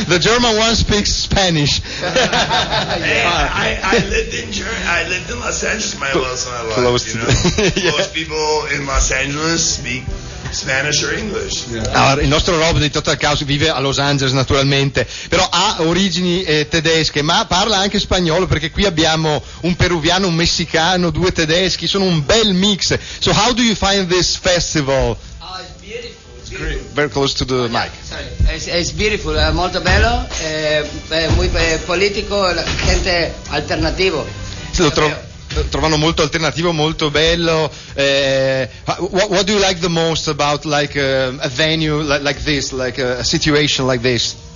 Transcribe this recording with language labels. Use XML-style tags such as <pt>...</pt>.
<en>The German one speaks Spanish. I lived in Los Angeles my life. Close to Most people in Los Angeles speak Spanish or English.</en> <it>Allora, il nostro Rob di Total Chaos vive a Los Angeles naturalmente, però ha origini tedesche, ma parla anche spagnolo, perché qui abbiamo un peruviano, un messicano, due tedeschi, sono un bel mix.</it> <en>So how do you find this festival? It's beautiful. Great. Very close to the mic. It's beautiful,</en> <it>molto bello,</it> <es>muy politico, gente alternativo.</es> <it>Trovano molto alternativo, molto bello.</it> <en>What do you like the most about like a venue like this, like a situation like this?</en>